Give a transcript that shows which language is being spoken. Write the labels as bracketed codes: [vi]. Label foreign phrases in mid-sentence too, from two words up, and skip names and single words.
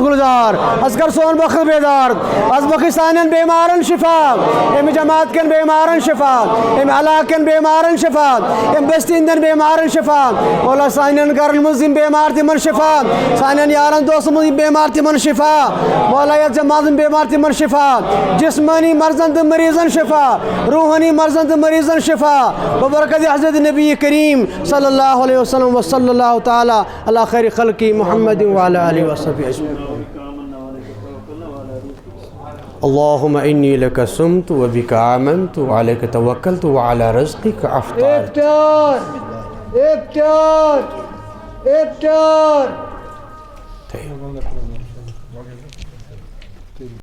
[ks] گُلزار آز کر سون وقت بیدار آز بخش سانٮ۪ن بیمارن شفا امہِ جماعت کٮ۪ن بیمارن شفا امہِ علاقہٕ کٮ۪ن بیمارن شفا امہِ بستی ہٕنٛدٮ۪ن بیمارن شفا شفا مولا سانین گرن مز بیمار تمن شفا سانین یارن دوستن مز بیمار تمن شفا مولا یتھ جماعت بیمار تمن شفا جسمانی مرضن تو مریضن شفا روحانی مرضن تو مریضن شفا ببرکت حضرت نبی کریم [ar] صلی اللہ علیہ وسلم وصلی اللہ تعالی علی خیر خلقی محمد وعلی آلہ وصحبہ اجمعین اللهم إني لك صمت وبك آمنت وعليك توكلت وعلى رزقك أفطرت. [ks] إفطار